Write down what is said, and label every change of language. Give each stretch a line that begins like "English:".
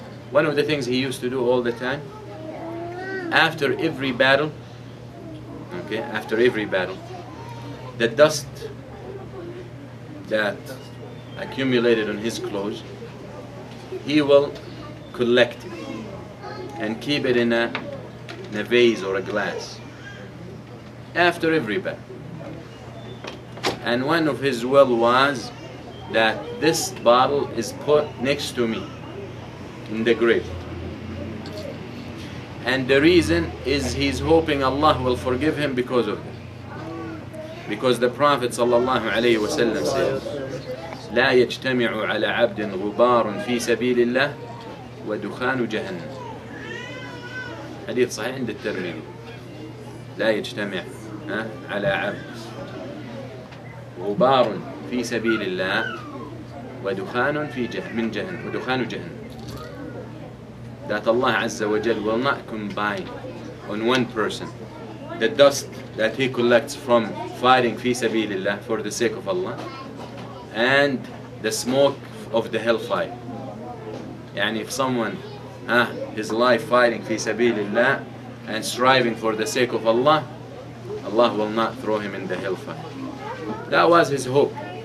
English: One of the things he used to do all the time, after every battle, after every battle, the dust that accumulated on his clothes, he will collect it and keep it in a vase or a glass after every battle. And one of his will was that this bottle is put next to me in the grave. And the reason is he's hoping Allah will forgive him because of it. Because the Prophet sallallahu alayhi wa sallam says,
Arabic: لا يجتمع على عبد غبار في سبيل الله ودخان جهنم. حديث صحيح عند الترمذي. لا يجتمع على عبد غبار في سبيل الله ودخان من جهنم ودخان جهنم.
English: That Allah Azza wa Jal will not combine on one person the dust that he collects from fighting fi sabilillah for the sake of Allah and the smoke of the hellfire. Yani if someone his life fighting fi sabilillah and striving for the sake of Allah, Allah will not throw him in the hellfire. That was his hope.